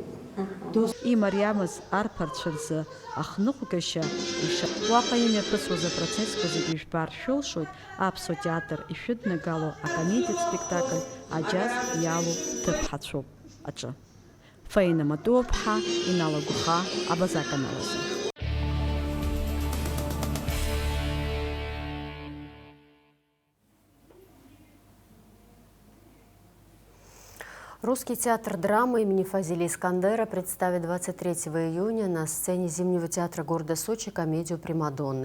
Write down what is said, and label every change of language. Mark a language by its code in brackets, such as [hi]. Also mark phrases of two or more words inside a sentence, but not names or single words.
[ab] Имариамыз арԥарцәа рзы ахныҟәгашьа уаҟа имҩаԥысуаз апроцессқәа зегьы ижәбар шәылшоит Аԥсуа театр ишәыднагало акомедиатә спектакль аџьаз иалоу ҭыԥҳацәоуп аҿы. Фаина Матуа-ԥҳа, Инала Гәыха, Абаза-каналазы. [ru] Русский театр драмы имени Фазилия Искандера представит 23 июня на сцене Зимнего театра города Сочи комедию «Примадонны».